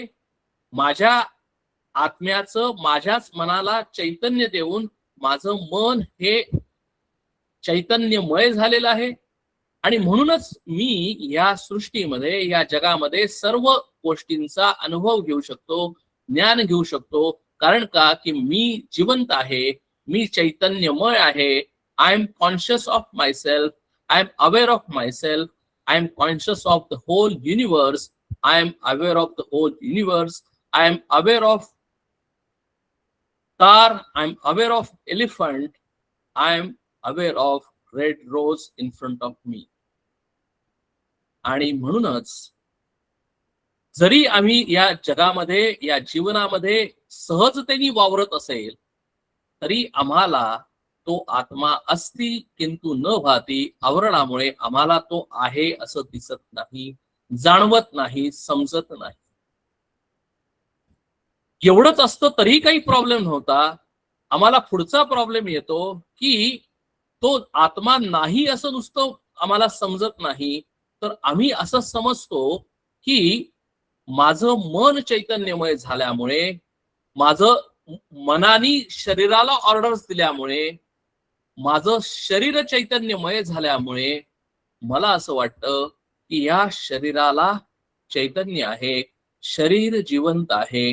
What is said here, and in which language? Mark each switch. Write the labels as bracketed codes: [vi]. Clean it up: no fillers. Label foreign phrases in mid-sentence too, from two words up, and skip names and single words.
[mr] माझ्या आत्म्याचं माझ्याच मनाला चैतन्य देऊन माझं मन हे चैतन्यमय झालेलं आहे. आणि म्हणूनच मी या सृष्टीमध्ये, या जगामध्ये सर्व गोष्टींचा अनुभव घेऊ शकतो, ज्ञान घेऊ शकतो. कारण का की मी जिवंत आहे, मी चैतन्यमय आहे. [en] I am conscious of my self, I am aware of my self, I am conscious of the whole universe, I am aware of the whole universe, I am aware of car, I'm aware of elephant, I'm aware of red rose in front of me. [mr] आणि म्हणूनच जरी आम्ही या जगामध्ये, या जीवनामध्ये सहजतेने वावरत असेल, तरी आम्हाला तो आत्मा [sa] अस्ति किंतु न भाती, [mr] आवरणामुळे आम्हाला तो आहे असं दिसत नाही, जाणवत नाही, समजत नाही. एवढंच असतं तरी काही प्रॉब्लेम नव्हता. आम्हाला पुढचा प्रॉब्लेम येतो की तो आत्मा नाही असं नुसतं आम्हाला समजत नाही, तर आम्ही असं समजतो की माझं मन चैतन्यमय झाल्यामुळे, माझं मनानी शरीराला ऑर्डर्स दिल्यामुळे, माझं शरीर चैतन्यमय झाल्यामुळे मला असं वाटतं की या शरीराला चैतन्य आहे, शरीर जिवंत आहे.